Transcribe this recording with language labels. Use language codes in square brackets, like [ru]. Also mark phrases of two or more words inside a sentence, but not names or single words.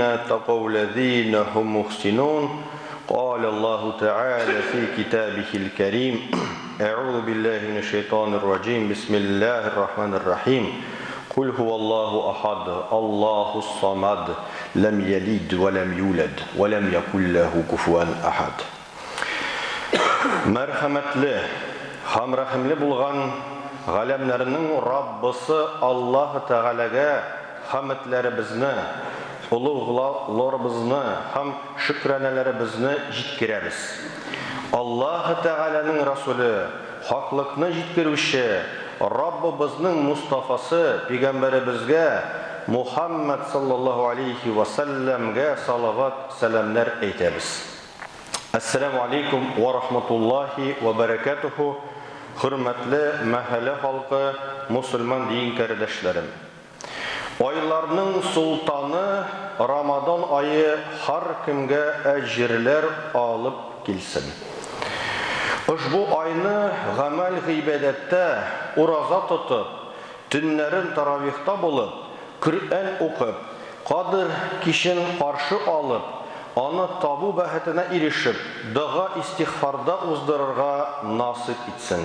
[ar] اتقوا الذين هم محسنون قال الله تعالى في كتابه الكريم أعوذ بالله من الشيطان الرجيم بسم الله الرحمن الرحيم قل هو الله أحد الله الصمد لم يلد ولم يولد ولم يكن له كفوا أحد [tt] Мәрхәмәтле һәм рәхимле булган галәмнәрнең Раббысы Аллаһ Тәгаләгә хәмдләребезне, улуглыкларыбызны һәм шөкранәләребезне җиткерәбез. Аллаһ Тәгаләнең Расулы, хаклыкны җиткерүче Раббыбызның Мустафасы пәйгамбәребезгә Мухаммад [ar] صلى الله عليه وسلم [tt] салават сәламнәр әйтәбез. [ar] السلام عليكم ورحمة الله وبركاته. [tt] Хөрмәтле мәхәллә халкы, мусульман дин кардәшләрем. Айларның султаны Рамадан айы һәр кемгә әҗрләр алып килсен. Ушбу айны гамәл гыйбадәттә, ураза тотып, төннәрен таравихта булып, Коръән укып, Кадр кичен каршы алып, аны табу бәхетенә ирешеп, дуга истигъфарда уздырырга насип итсен.